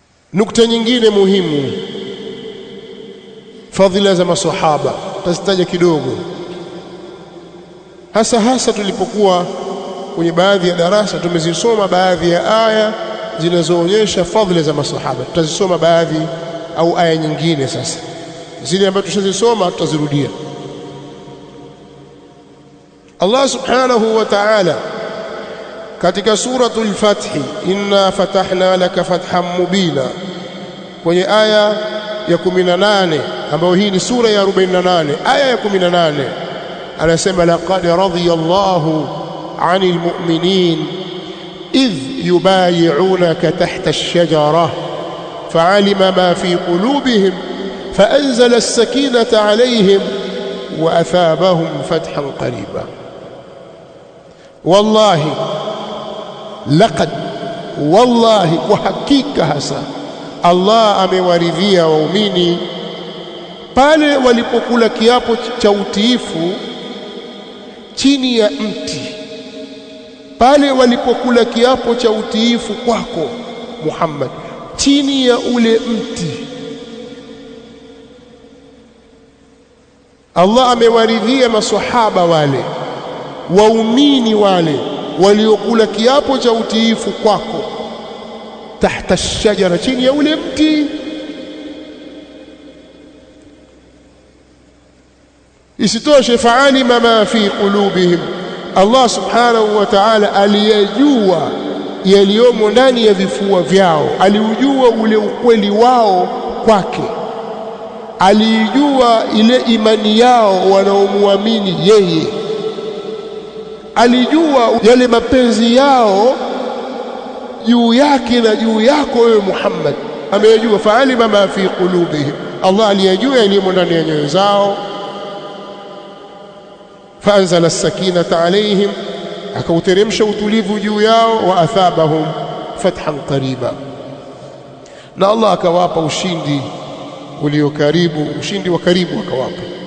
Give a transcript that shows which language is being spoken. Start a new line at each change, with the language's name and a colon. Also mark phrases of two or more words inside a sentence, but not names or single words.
Swahili: Nukta nyingine muhimu, fadhila za masahaba tutazitaja kidogo, hasa tulipokuwa kwenye baadhi ya darasa tumezisoma baadhi ya aya zinazoonyesha fadhila za masahaba. Tutazisoma baadhi au aya nyingine, sasa zile ambazo tushazisoma tutazirudia.
Arabic: الله سبحانه وتعالى
Swahili: katika
Arabic: سورة الفتح, إنا فتحنا لك فتحا مبينا,
Swahili: kwenye aya ya 18 ambayo hii ni sura ya 48 aya ya 18, anasema
Arabic: لقد رضي الله عن المؤمنين إذ يبايعونك تحت الشجرة فعلم ما في قلوبهم فأنزل السكينة عليهم وأثابهم فتحا قريبا. والله لقد والله وحقيقة
Swahili: hasa Allah amewaridhia waumini pale walipokula kiapo cha utiifu chini ya mti, pale walipokula kiapo cha utiifu kwako Muhammad chini ya ule mti. Allah amewaridhia maswahaba wale, waumini wale waliokula kiapo cha utiifu kwako
Arabic: تحت الشجرة,
Swahili: chini ya ule mti. Isitoshe,
Arabic: فعلم ما في قلوبهم, الله سبحانه وتعالى
Swahili: aliyajua yaliyomo ndani ya vifua vyao, aliujua ule ukweli wao kwake, alijua ile imani yao wanaomuamini yeye, alijua yale mapenzi yao juu yake na juu yako wewe Muhammad, ameyajua.
Arabic: فعلم ما في قلوبهم,
Swahili: Allah aliyajua yaliyomo ndani ya nyoyo zao.
Arabic: فأنزل السكينة عليهم,
Swahili: akauteremsha utulivu juu yao.
Arabic: وأثابهم فتحا قريبا,
Swahili: na Allah akawapa ushindi ulio karibu, ushindi wa karibu akawapa.